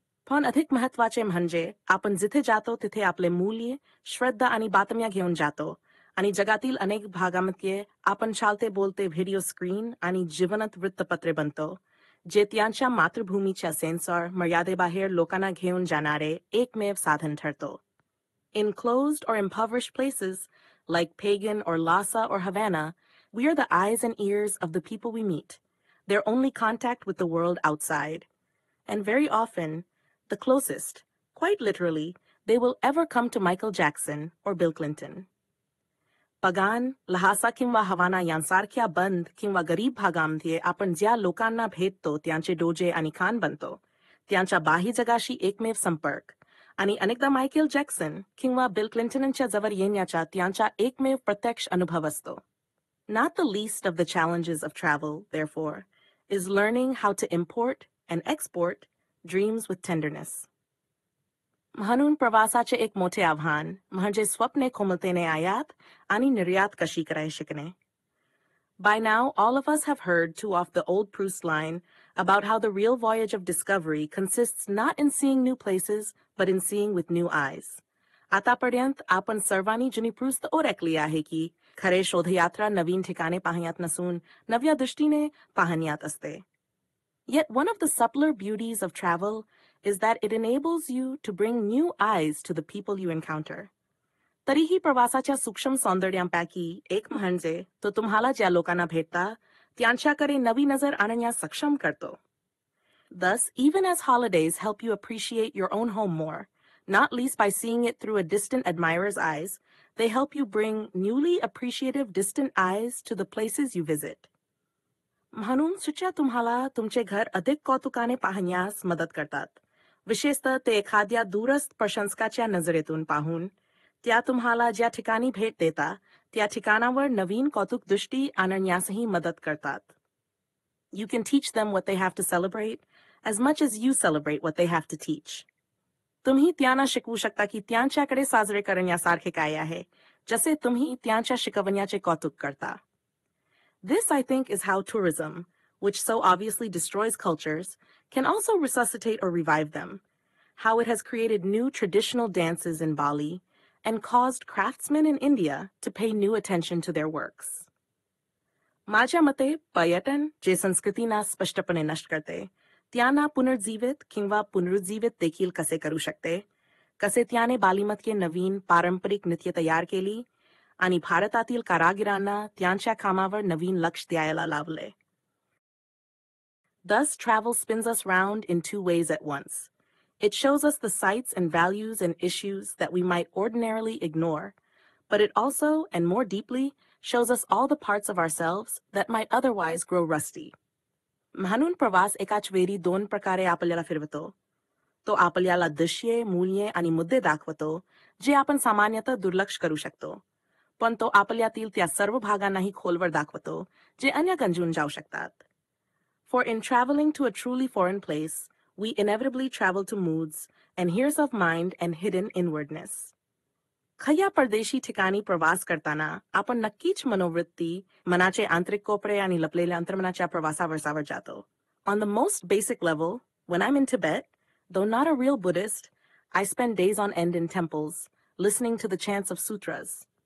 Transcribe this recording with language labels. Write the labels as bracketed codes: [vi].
[mr] पण अधिक महत्वाचे म्हणजे आपण जिथे जातो तिथे आपले मूल्य, श्रद्धा आणि बातम्या घेऊन जातो आणि जगातील अनेक भागांमध्ये आपण चालते बोलते व्हिडिओ स्क्रीन आणि जीवंत वृत्तपत्रे बनतो, जे त्यांच्या मातृभूमीच्या सेन्सॉर मर्यादेबाहेर लोकांना घेऊन जाणारे एकमेव साधन ठरतो. [en] In closed or impoverished places like Pagan or Lhasa or Havana, we are the eyes and ears of the people we meet, their only contact with the world outside. And very often, the closest, quite literally, they will ever come to Michael Jackson or Bill Clinton. [mr] Pagan, Lhasa किंवा हवाना यांसारख्या बंद किंवा गरीब भागांमध्ये आपण ज्या लोकांना भेटतो त्यांचे डोजे आणि खान बनतो, त्यांच्या बाह्य जगाशी एकमेव संपर्क आणि अनेकदा मायकेल जॅक्सन किंवा बिल क्लिंटनच्या जवळ येण्याचा त्यांचा एकमेव प्रत्यक्ष अनुभव असतो. [en] Not the least of the challenges of travel, therefore, is learning how to import and export dreams with tenderness. [mr] म्हणून प्रवासाचे एक मोठे आव्हान म्हणजे स्वप्ने कोमलतेने आयात आणि निर्यात कशी करायला शिकणे. [en] By now, all of us have heard too oft the old Proust line about how the real voyage of discovery consists not in seeing new places, but in seeing with new eyes. [mr] आतापर्यंत आपण सर्वांनी जुनी Proust ओळखली आहे की खरे शोधयात्रा नवीन ठिकाणे पाहण्यात नसून नव्या दृष्टीने पाहण्यात असते. [en] Yet one of the subtler beauties of travel is that it enables you to bring new eyes to the people you encounter. [mr] तरीही प्रवासाच्या सूक्ष्म सौंदर्यांपैकी एक म्हणजे तो तुम्हाला ज्या लोकांना भेटता त्यांच्याकडे नवी नजर आणण्यास सक्षम करतो. [en] Thus, even as holidays help you appreciate your own home more, not least by seeing it through a distant admirer's eyes, they help you bring newly appreciative distant eyes to the places you visit. [mr] म्हणून सुच्या तुम्हाला तुमचे घर अधिक कौतुकाने पाहण्यास मदत करतात, विशेषतः ते एखाद्या दूरस्थ प्रशंसकाच्या नजरेतून पाहून. त्या तुम्हाला ज्या ठिकाणी भेट देता त्या ठिकाणावर नवीन कौतुक दृष्टी आणण्यासही मदत करतात. [en] You can teach them what they have to celebrate as much as you celebrate what they have to teach. [mr] तुम्ही त्यांना शिकवू शकता की त्यांच्याकडे साजरे करण्यासारखे काय आहे, जसे तुम्ही त्यांच्या शिकवण्याचे कौतुक करता. [en] This, I think, is how tourism, which so obviously destroys cultures, can also resuscitate or revive them. How it has created new traditional dances in Bali and caused craftsmen in India to pay new attention to their works. [mr] माझ्या मते पर्यटन जे संस्कृतींना स्पष्टपणे नष्ट करते, त्यांना पुनर्जीवित किंवा पुनरुज्जीवित देखील कसे करू शकते, कसे त्याने बालीमध्ये नवीन पारंपरिक नृत्य तयार केली आणि भारतातील कारागिरांना त्यांच्या कामावर नवीन लक्ष द्यायला लावले. [en] Thus, travel spins us round in two ways at once. It shows us the sights and values and issues that we might ordinarily ignore, but it also, and more deeply, shows us all the parts of ourselves that might otherwise grow rusty. [mr] म्हणून प्रवास एकाच वेळी दोन प्रकारे आपल्याला फिरवतो. तो आपल्याला दृश्ये, मूल्ये आणि मुद्दे दाखवतो, जे आपण सामान्यतः दुर्लक्ष करू शकतो. पण तो आपल्यातील त्या सर्व भागांनाही खोलवर दाखवतो, जे अन्य गंजून जाऊ शकतात. [en] For in traveling to a truly foreign place, we inevitably travel to moods and hears of mind and hidden inwardness. [mr] खया परदेशी ठिकाणी प्रवास करताना आपण नक्कीच मनोवृत्ती, मनाचे आंतरिक कोपरे आणि लपलेल्या अंतर्मनाच्या प्रवासावर जातो. [en] On the most basic level, when I'm in Tibet, though not a real Buddhist, I spend days on end in temples, listening to the chants of sutras.